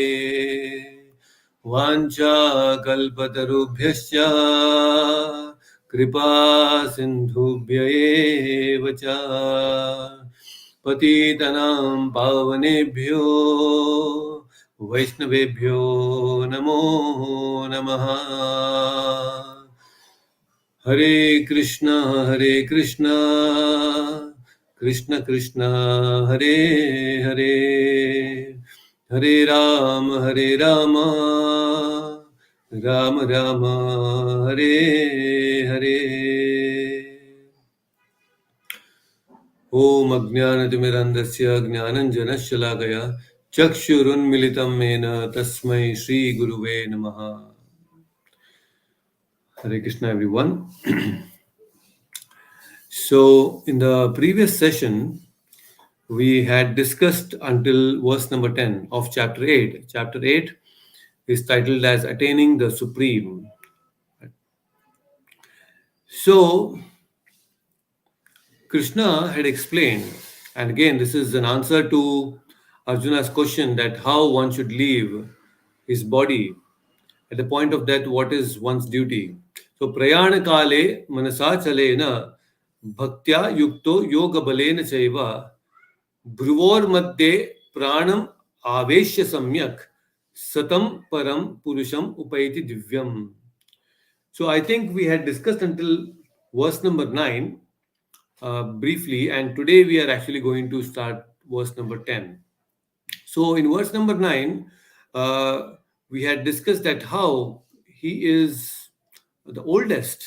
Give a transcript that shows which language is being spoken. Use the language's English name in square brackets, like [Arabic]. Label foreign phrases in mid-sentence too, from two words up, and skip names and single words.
[Sanskrit] वाञ्छाकल्पतरुभ्यश्च कृपा सिन्धुभ्य एव च पतितनां पावनेभ्यो वैष्णवेभ्यो नमो नमः। हरे कृष्णा कृष्ण कृष्ण हरे हरे, हरे राम राम राम हरे हरे। ओम अज्ञानतिमिरन्धस्य ज्ञानञ्जनशलाकया चक्षुरुन्मिलितं येन तस्मै श्रीगुरुवे नमः। [English] Hare Krishna, everyone. So, in the previous session, we had discussed until verse number 10 of chapter 8. Chapter 8 is titled as Attaining the Supreme. So, Krishna had explained, and again, this is an answer to Arjuna's question that how one should leave his body at the point of death, what is one's duty. So, [Sanskrit] प्रयाण काले मनसा चलेन भक्त्या युक्तो योग बलेन चैव भ्रुवोर मध्ये प्राणम आवेश्य सम्यक सतम परम पुरुषम उपैति दिव्यम. [English] So I think we had discussed until verse number 9 briefly, and today we are actually going to start verse number 10. So in verse number 9, we had discussed that how he is the oldest.